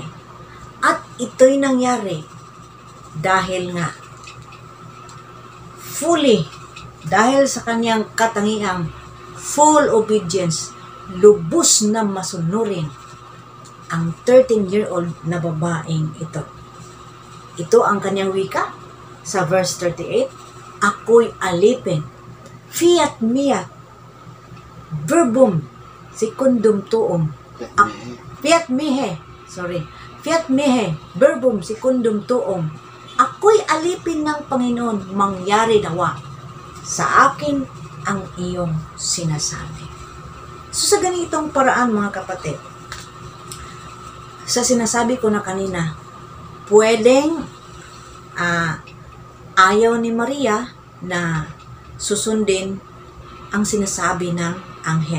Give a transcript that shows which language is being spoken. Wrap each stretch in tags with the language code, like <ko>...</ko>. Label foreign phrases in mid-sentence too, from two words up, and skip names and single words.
<tl>At ito'y nangyari dahil nga dahil sa kanyang katangiang</tl> <en>full obedience,</en> <tl>lubos na masunurin ang 13-year-old na babaeng ito. Ito ang kanyang wika sa verse 38, ako'y alipin,</tl> <la>fiat mia, verbum secundum tuum, fiat mihi, verbum secundum tuum,</la> <tl>ako'y alipin ng Panginoon, mangyari nawa sa akin ang iyong sinasabi. So sa ganitong paraan mga kapatid, sa sinasabi ko na kanina, pwedeng ayaw ni Maria na susundin ang sinasabi ng anghel.</tl>